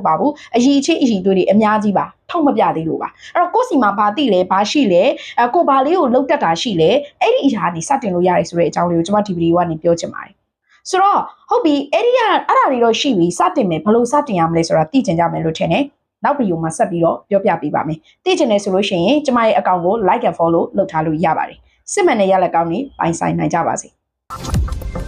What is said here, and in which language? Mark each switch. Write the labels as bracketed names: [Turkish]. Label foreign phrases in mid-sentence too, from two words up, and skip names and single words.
[Burmese] ပါဘူးအည်ချင်းအည်သွေးတွေအများကြီးပါထောက်မပြသေးလို့ပါအဲ့တော့ကိုစီမှာဘာတိလဲဘာရှိလဲကိုဘာလေးကိုလှုပ်တတ်တာရှိလဲအဲ့ဒီအရာကနေစတင်လို့ရတယ်ဆိုတဲ့အကြောင်းလေးကိုကျွန်မဒီဗီဒီယိုကနေပြောချင်ပါတယ်ဆိုတော့ဟုတ်ပြီအဲ့ဒါတွေတော့ရှိပြီစတင်မယ်ဘယ်လိုစတင်ရမလဲဆိုတာသိချင်ကြမယ်လို့ထင်တယ်နောက်ဗီဒီယိုမှာဆက်ပြီးတော့ပြောပြပေးပါမယ်သိချင်တယ်ဆိုလို့ရှိရင်ကျွန်မရဲ့အကောင့်ကို [English] like and follow [Burmese] လုပ်ထားလို့ရပါတယ်စစ်မှန်တဲ့ရလက်ကောင်းတွေပိုင်ဆိုင်နိုင်ကြပါစေ